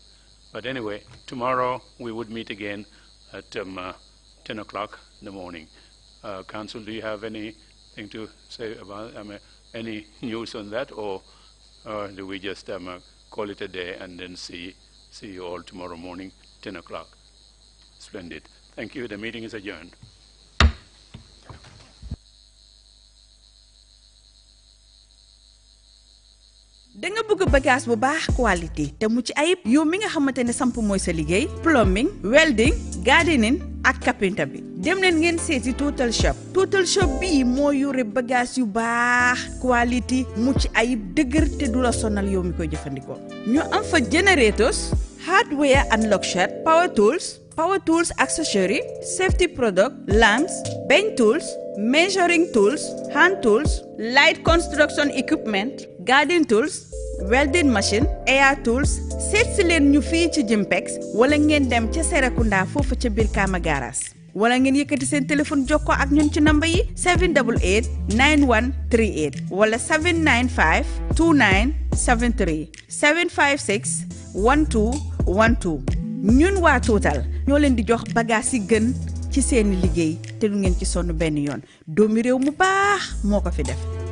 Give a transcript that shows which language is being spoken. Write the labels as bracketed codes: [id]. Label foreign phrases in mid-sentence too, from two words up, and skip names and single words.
[en] But anyway, tomorrow we would meet again at 10 o'clock in the morning. Council, do you have anything to say about any news on that, or do we just call it a day and then see you all tomorrow morning, 10 o'clock? Splendid. Thank you. The meeting is adjourned. [wo] da nga bëgg bagage bu baax qualité te mu ci ayib yow mi nga xamantene samp mooy sa liggéey [en] plumbing welding gardening [wo] ak carpenter bi dem leen ngeen seeti Total Shop bi moo yore bagage yu baax qualité mu ci ayib dëgër te du la sonal yow mi koy jëfandikoo ñu am fa [en] generators hardware and luxury power tools accessory safety product lamps bench tools measuring tools hand tools light construction equipment garden tools welding machine air tools [wo] seet si leen ñu fii ci Jimpex wala ngeen dem ca Serekunda foofu ca biir Kama Garas wala ngeen yëkkati seen téléphone jokkoo ak ñun ci number yi 788 9138 wala 795 2973 756 1212 ñun waa Total ñoo leen di jox bagage yi gën ci seeni liggéey te du ngeen ci sonn benn yoon doomi réew mu baax moo ko fi def.